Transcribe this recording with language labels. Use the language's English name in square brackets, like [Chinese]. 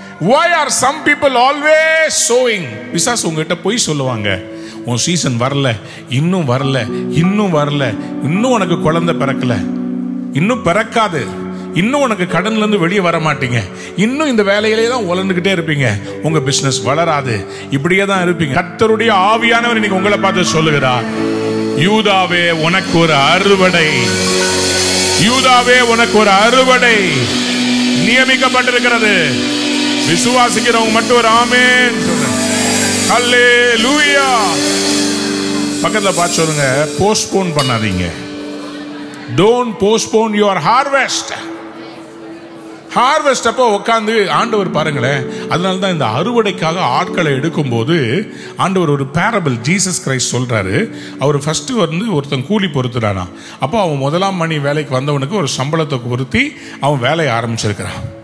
[English] Why are some people always sowing? [Tamil] பிசாசு உங்ககிட்ட போய் சொல்லுவாங்க, உன் சீசன் வரல, இன்னும் வரல, இன்னும் வரல, இன்னும் உனக்கு குழந்தை பிறக்கல, இன்னும் பிறக்காது, இன்னும் உனக்கு கடன்ல இருந்து வெளியே வர மாட்டீங்க, இன்னும் இந்த வேலையிலே தான் உழந்துகிட்டே இருப்பீங்க, உங்க பிசினஸ் வளராது, இப்படியே தான் இருப்பீங்க. கர்த்தருடைய ஆவியானவர் இன்னைக்கு உங்களை பார்த்து சொல்லுகிறார், யூதாவே உனக்கு ஒரு அறுவடை, யூதாவே உனக்கு ஒரு அறுவடை நியமிக்கப்பட்டிருக்கிறது. விசுவாசிக்கிறவங்க மட்டும் ஒரு ஆமென் சொல்லுங்க. ஹல்லேலூயா. பக்கத்துல பார்த்து சொல்லுங்க, போஸ்ட்போன் பண்ணாதீங்க. [English] Don't postpone your harvest. [Tamil] Harvest அப்போ உட்காந்து ஆண்டவர் பாருங்களேன். அதனால தான் இந்த அறுவடைக்காக ஆட்களை எடுக்கும் போது ஆண்டவர் ஒரு பேரபிள் ஜீசஸ் கிரைஸ்ட் சொல்றாரு. அவர் ஃபர்ஸ்ட் ஒருத்தன் கூலி பொறுத்துறானா. அப்போ அவன் 1ஆம் மணி வேலைக்கு வந்தவனுக்கு ஒரு சம்பளத்தை பொருத்தி அவன் வேலையை ஆரம்பிச்சிருக்கிறான்.